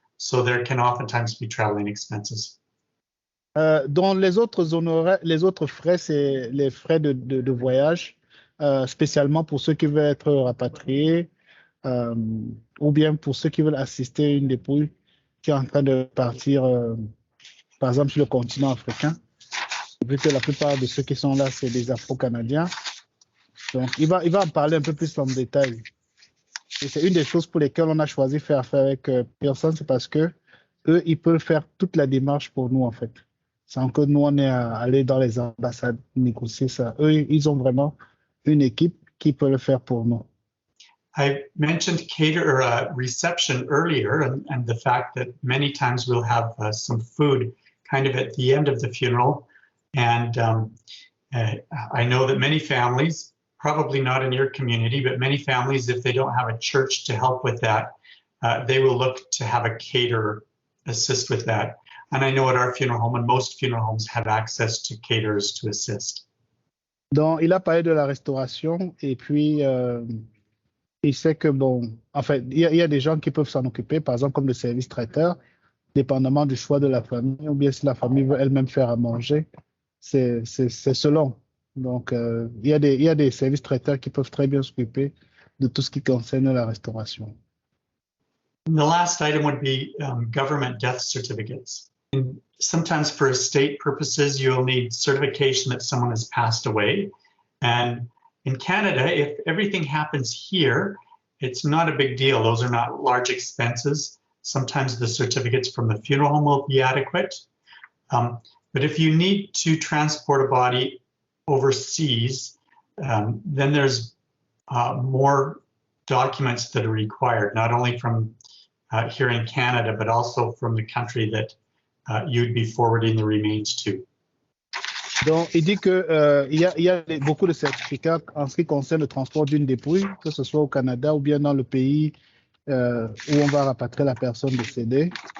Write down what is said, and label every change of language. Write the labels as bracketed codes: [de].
[en] So there can oftentimes be traveling expenses. [fr] Donc les autres frais, c'est les frais de voyage, spécialement pour ceux qui veulent être rapatriés ou bien pour ceux qui veulent assister à une dépouille qui est en train de partir, par exemple, sur le continent africain, vu que la plupart de ceux qui sont là, c'est des Afro-Canadiens. Donc, il va en parler un peu plus en détail. Et c'est une des choses pour lesquelles on a choisi de faire affaire avec Pierson, c'est parce que eux, ils peuvent faire toute la démarche pour nous, en fait. Sans que nous, on ait à aller dans les ambassades négocier ça. Eux, ils ont vraiment une équipe qui peut le faire pour nous. [en] I mentioned reception earlier, and the fact that many times we'll have some food kind of at the end of the funeral. And I know that many families, probably not in your community, but many families, if they don't have a church to help with that, they will look to have a caterer assist with that. And I know at our funeral home, and most funeral homes have access to caterers to assist. [fr] Donc, il a parlé de la restauration et puis il sait que, bon, en fait, il y a des gens qui peuvent s'en occuper, par exemple, comme le service traiteur, dépendamment du choix de la famille, ou bien si la famille veut elle-même faire à manger, c'est selon. Donc, il y a des services traiteurs qui peuvent très bien s'occuper de tout ce qui concerne la restauration. [en] And the last item would be government death certificates. And sometimes for estate purposes, you'll need certification that someone has passed away. And in Canada, if everything happens here, it's not a big deal. Those are not large expenses. Sometimes the certificates from the funeral home will be adequate. But if you need to transport a body overseas, then there's more documents that are required, not only from here in Canada, but also from the country that you'd be forwarding the remains to. [fr] Donc, il dit qu'il y a beaucoup de certificats en ce qui concerne le transport d'une dépouille, que ce soit au Canada ou bien dans le pays où on va rapatrier la personne décédée.